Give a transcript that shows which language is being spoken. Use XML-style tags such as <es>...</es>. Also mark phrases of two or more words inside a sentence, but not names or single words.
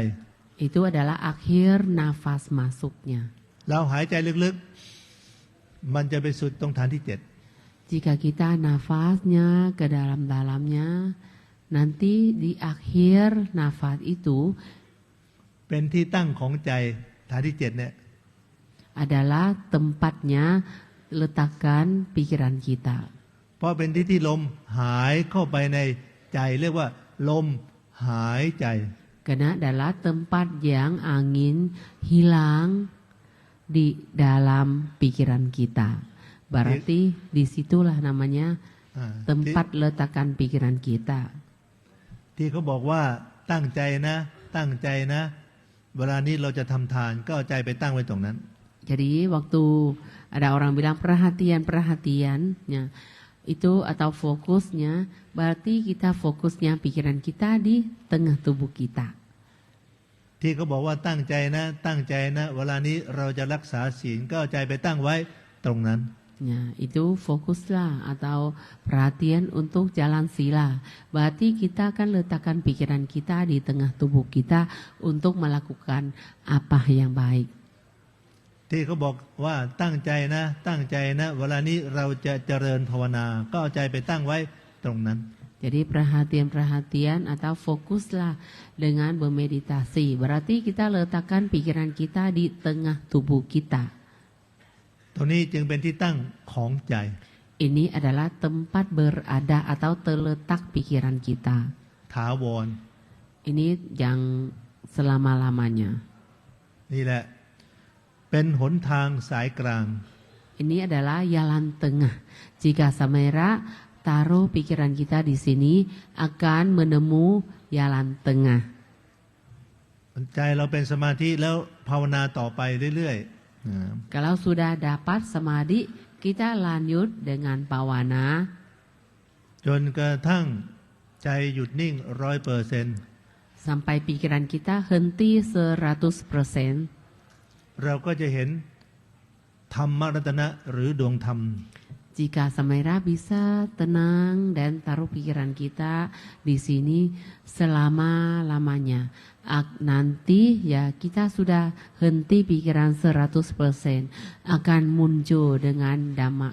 <id>Itu adalah akhir nafas masuknya.</id> <th>เราหายใจลึกๆ มันจะไปสุดตรงฐานที่เจ็ด</th> <id>Jika kita nafasnya ke dalam-dalamnya, nanti di akhir nafas itu</id> <th>เป็นที่ตั้งของใจฐานที่เจ็ดเนี่ย</th> <id>adalah tempatnya letakkan pikiran kita.</id> <th>เพราะเป็นที่ที่ลมหายเข้าไปในใจเรียกว่าลมหายใจ</th> <id>Karena adalah tempat yang angin hilang di dalam pikiran kita. Berarti disitulah namanya tempat letakkan pikiran kita.</id> <th>ที่เขาบอกว่าตั้งใจนะตั้งใจนะเวลานี้เราจะทำทานก็เอาใจไปตั้งไว้ตรงนั้น</th> <id>Jadi waktu ada orang bilang perhatian, ya, itu atau fokusnya, berarti kita fokusnya pikiran kita di tengah tubuh kita.</id> <th>ที่เขาบอกว่าตั้งใจนะตั้งใจนะเวลานี้เราจะรักษาศีลก็เอาใจไปตั้งไว้ตรงนั้น</th> <id>Ya, itu fokuslah atau perhatian untuk jalan sila. Berarti kita akan letakkan pikiran kita di tengah tubuh kita untuk melakukan apa yang baik.</id> <th>ที่เขาบอกว่าตั้งใจนะตั้งใจนะเวลานี้เราจะเจริญภาวนาก็เอาใจไปตั้งไว้ตรงนั้น</th> <id>Jadi perhatian atau fokuslah dengan bermeditasi. Berarti kita letakkan pikiran kita di tengah tubuh kita.</id> <th>ตรงนี้จึงเป็นที่ตั้งของใจ</th> <id>Ini adalah tempat berada atau terletak pikiran kita.</id> <th>ถาวร</th> <id>Ini yang selama-lamanya.</id> <th>นี่แหละเป็นหนทางสายกลาง</th> <id>Ini adalah jalan tengah. Jika samera taruh pikiran kita di sini akan menemu jalan tengah.</id> <th>ใจเราเป็นสมาธิแล้วภาวนาต่อไปเรื่อยๆ</th> <id>Kalau sudah dapat samadhi, kita lanjut dengan pawana</id> <th>จนกระทั่งใจหยุดนิ่ง 100%</th> <id>sampai pikiran kita henti 100%.</id> <th>เราก็จะเห็นธรรมรัตนะหรือดวงธรรม</th> <id>Jika samera bisa tenang dan taruh pikiran kita di sini selama-lamanya. Nanti ya kita sudah henti pikiran 100% akan muncul dengan dhamma.</id>